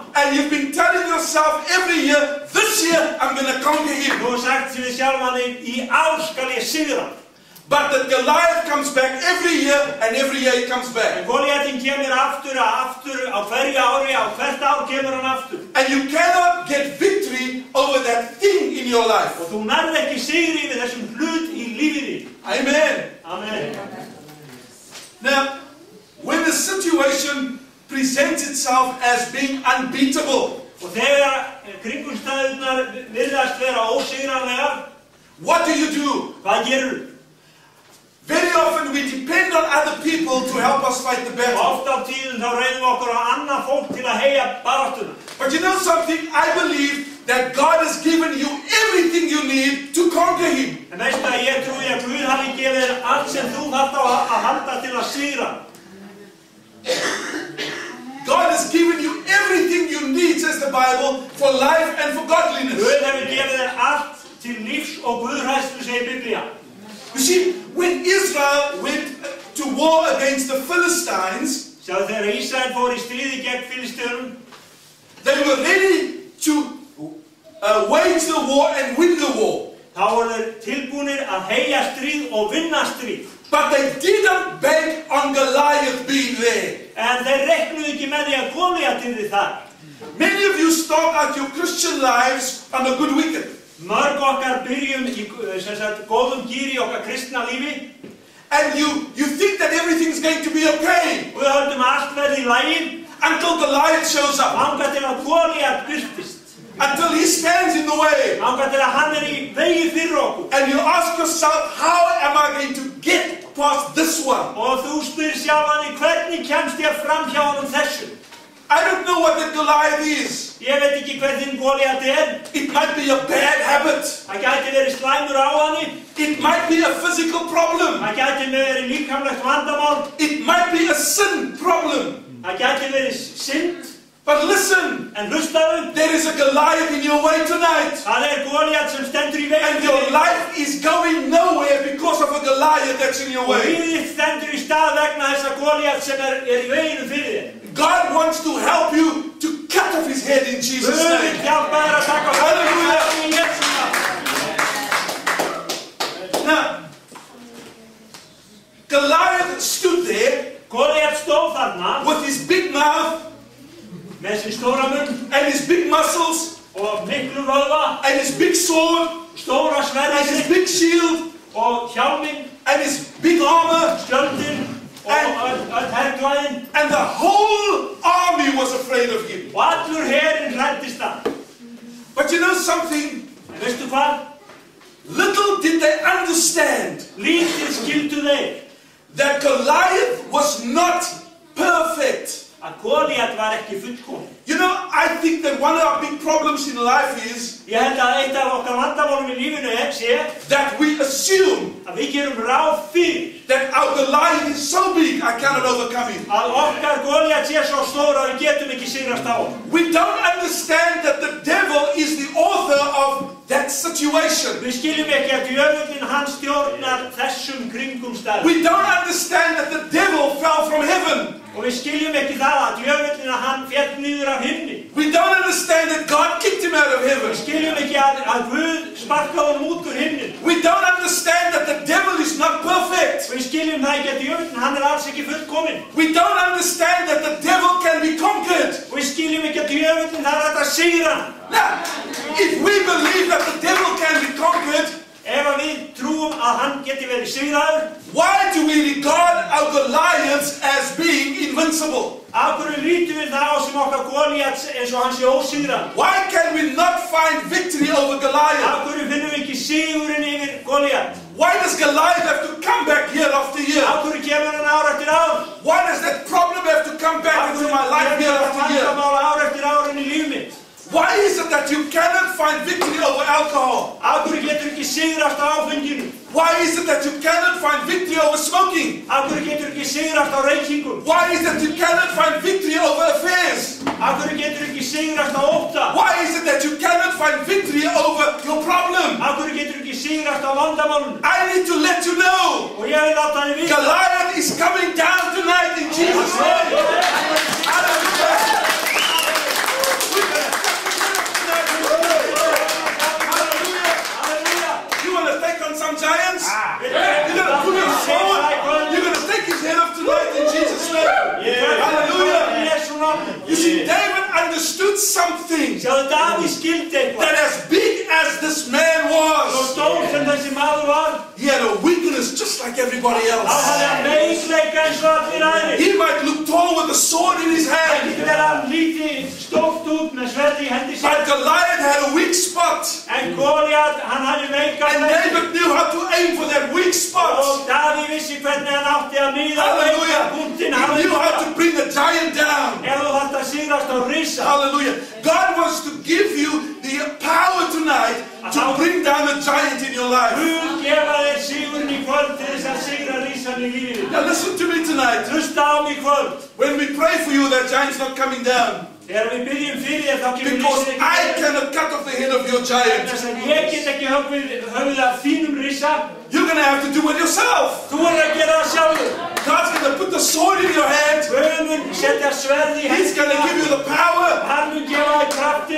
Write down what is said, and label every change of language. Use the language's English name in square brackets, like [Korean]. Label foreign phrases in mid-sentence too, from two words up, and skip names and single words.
[English] And you've been telling yourself every year, this year I'm going to conquer him. [Icelandic] Þú hefur sagt við sjálfan þig, í ár skal ég sigra. [English] But the Goliath comes back every year, and every year he comes back. [Icelandic] En Goliatin kemur aftur á hverju ári, á hvert ár kemur hann aftur. [English] And you cannot get victory over that thing in your life. [Icelandic] Og þú nærð ekki sigri við þessum hlut í lífið þínu. [English] Amen. [Icelandic] Amen. [English] Now, when the situation presents itself as being unbeatable, [Icelandic] Og þegar kringumstæðurnar virðast vera ósigranlegar, [English] what do? [Icelandic] hvað gerur? [English] Very often we depend on other people to help us fight the battle. [Icelandic] Oft á tíðum þá reynum við okkur á annað fólk til að heyja baráttuna. [English] But you know something? I believe that God has given you everything you need to conquer him. [Icelandic] En veistu að ég trúi að Guð hafi gefið þér allt sem þú þarft á að halda til að sigra. [English] God has given you everything you need, says the Bible, for life and for godliness. [Icelandic] Guð hefur gefið þér allt til lífs og guðhræðslu, segir Biblía. [English] You see, when Israel went to war against the Philistines, [Icelandic] Sjáðu þegar Ísrael fór í stríði gegn Filistíunum, [English] they were ready to wage the war and win the war. [Icelandic] þá voru þeir tilbúnir að heyja stríð og vinna stríð. [English] But they didn't bank on Goliath being there. [Icelandic] En þeir reiknuðu ekki með því að Goliat yrði þar. [English] Many of you start out your Christian lives on a good wicket. [Icelandic] Mörg okkar byrjum í góðum gíri í okkar kristna lífi. [English] And you think that everything's going to be okay. [Icelandic] Og við höldum að allt verði í lagi. [English] Until Goliath shows up. [Icelandic] Þangað til að Goliat birtist. [English] Until he stands in the way. [Icelandic] Þangað til að hann í vegi fyrir okkur. [English] And you ask yourself, how am I going to get past this one? [Icelandic] Og þú spyr sjálfan þig, hvernig kemst ég fram hjá honum þessu? [English] I don't know what that Goliath is. [Icelandic] Ég veit ekki hver þinn Goliat er. [English] It might be a bad habit. [Icelandic] Það gæti verið slæmur á hann. [English] It might be a physical problem. [Icelandic] Það gæti verið líkamlegt vandamál. [English] It might be a sin problem. [Icelandic] Það gæti verið synd. [English] But listen, [Icelandic] En hlustaðu, [English] there is a Goliath in your way tonight. [Icelandic] það Goliat sem stendur í veginn [English] And your life is going nowhere because of a Goliath that's in your [Icelandic] og [English] way. [Icelandic] lífið þitt stendur í stað vegna þessa Goliat sem í veginum fyrir þér. [English] God wants to help you to cut off his head in Jesus' [Icelandic] Guð vill [English] name. [Icelandic] hjálpa þér að taka [English] Hallelujah. [Icelandic] höfuðið í Jesú nafni. [English] Now, Goliath stood there [Icelandic] Goliat stóð þarna [English] with his big mouth [Icelandic] með sin stóra munn [English] and his big muscles [Icelandic] og miklu vöðva, [English] and his big sword [Icelandic] stóra [English] and [Icelandic] sverðið [English] his [Icelandic] sitt [English] big shield [Icelandic] og hjálminn, [English] and his big armor, [Icelandic] skjöldinn og öll herklæðin [English] and the whole army was afraid of him. [Icelandic] og allur herinn hræddist hann. [English] But you know something? [Icelandic] En veistu hvað? [English] Little did they understand [Icelandic] Lítið skildu þeir [English] that Goliath was not perfect. [Icelandic] að Goliat var ekki fullkominn. [English] You know, I think that one of our big problems in life is [Icelandic] Ég held að eitt af okkar vandamálum í lífinu sé [English] that we assume [Icelandic] að við gerum ráð fyrir [English] that our Goliath is so big, I cannot overcome him. [Icelandic] að okkar Goliat sé svo stór að við getum ekki sigrast á hann. [English] We don't understand that the devil is the author of that situation. [Icelandic] Við skiljum ekki að djöfullinn hann stjórnar þessum kringumstæðum. [English] We don't understand that the devil fell from heaven. [Icelandic] Og við skiljum ekki það að djöfullinn hann féll niður af himni. [English] We don't understand that God kicked him out of heaven. [Icelandic] Við skiljum ekki að Guð sparkaði honum út úr himnin. [English] We don't understand that the devil is not perfect. [Icelandic] Við skiljum það ekki að djöfullinn hann alls ekki fullkominn. [English] We don't understand that the devil can be conquered. [Icelandic] Og við skiljum ekki að djöfullinn það hægt að sigra hann. [English] Now, if we believe that the devil can be conquered, [Icelandic] Ef að við trúum að hann geti verið sigraður, [English] why do we regard our Goliaths as being invincible? [Icelandic] af hverju lítum við það á sem okkar Goliat eins og hann sé ósigrað? [English] Why can we not find victory over Goliath? [Icelandic] Af hverju finnum við ekki sigurinn yfir Goliat? [English] Why does Goliath have to come back year after year? [Icelandic] Af hverju kemur hann ár eftir ár? [English] Why does that problem have to come back into my life year after year? [Icelandic] Vandamál ár eftir ár inn í líf mitt? [English] Why is it that you cannot find victory over alcohol? [Icelandic] Af hverju getur ekki sigrast á áfenginu? [English] Why is it that you cannot find victory over smoking? [Icelandic] Af hverju getur ekki sigrast á reykingum? [English] Why is it that you cannot find victory over affairs? [Icelandic] Af hverju getur ekki sigrast á ótta? [English] Why is it that you cannot find victory over your problem? [Icelandic] Af hverju getur ekki sigrast á vandamálunum? [English] I need to let you know, [Icelandic] Og ég vil láta þið vita. [English] Goliath is coming down tonight in Jesus' name. Hallelujah. You want to take on some giants? You're going to put him forward. You're going to take his head off tonight in Jesus' name. Hallelujah. You see, David understood something [Icelandic] Sjáðu, Davíð skildi eitthvað. [English] that as big as this man [Icelandic] Svo [English] was, [Icelandic] stór sem þessi maður var, [English] he had a weakness just like everybody [Icelandic] þá hafði hann [English] else. [Icelandic] veikleika eins og allir aðrir. [English] He might look tall with a sword in his [Icelandic] Það [English] hand, [Icelandic] getur verið að hann líti stórt út með sverði í hendi sér. [English] but Goliath had a weak spot. [Icelandic] En Goliat, hann hafði veika [English] And David knew how to aim for that weak spot. [Icelandic] og Davíð vissi hvernig hann átti að miða [English] Hallelujah. [Icelandic] veika punktinn. [English] He knew how to bring the giant down. [Icelandic] Ef þú þarft að sigrast á risa, [English] Hallelujah. God wants to give you the power tonight to bring down the giant in your life. [Icelandic] Guð gefa þér sigurinn í kvöld til þess að sigra risan í lífinu. [English] Now listen to me tonight. [Icelandic] Hlusta á mig í kvöld. [English] When we pray for you, that giant's not coming down. [Icelandic] Þegar við byggjum fyrir þér, þá kemur [English] Because [Icelandic] risinn [English] I [Icelandic] ekki. [English] cannot cut off the head of your giant. [Icelandic] Þess að ég get ekki höfuð af þínum risa. [English] You're going to have to do it yourself. [Icelandic] Þú er að gera það sjálfur. [English] God's going to put the sword in your hand. [Icelandic] Guð mun setja sverð í [English] He's going to give [Icelandic] hendina. [English] you the power. [Icelandic] Hann mun gefa þér kraftinn.